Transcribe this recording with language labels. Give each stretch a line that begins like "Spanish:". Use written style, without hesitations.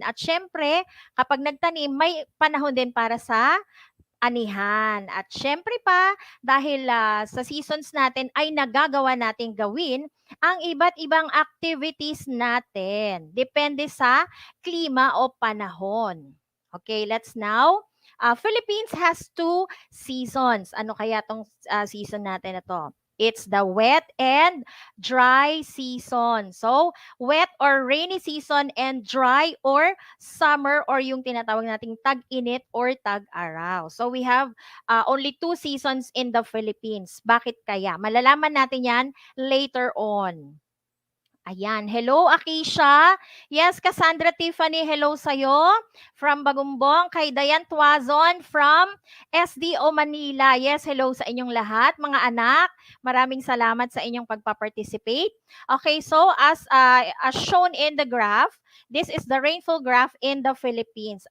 Filipino: At syempre, kapag nagtanim, may panahon din para sa anihan. At syempre pa, dahil sa seasons natin ay nagagawa nating gawin ang iba't ibang activities natin. Depende sa klima o panahon. Okay,
English: let's now. Philippines has 2 seasons.
Filipino: Ano kaya tong season natin na to?
English: It's the wet and dry season. So, wet or rainy season and dry or summer or
Filipino: yung tinatawag nating tag-init
English: or tag-araw. So, we have only 2 seasons in the Philippines.
Filipino: Bakit kaya? Malalaman natin yan later on.
English: Ayan. Hello, Akisha. Yes, Cassandra Tiffany, hello sa'yo. From Bagumbong, kay Dayan Tuazon from SDO Manila.
Filipino: Yes, hello sa inyong lahat, mga anak. Maraming salamat sa inyong pagpa-participate.
English: Okay, so as shown in the graph, this is the rainfall graph in the Philippines.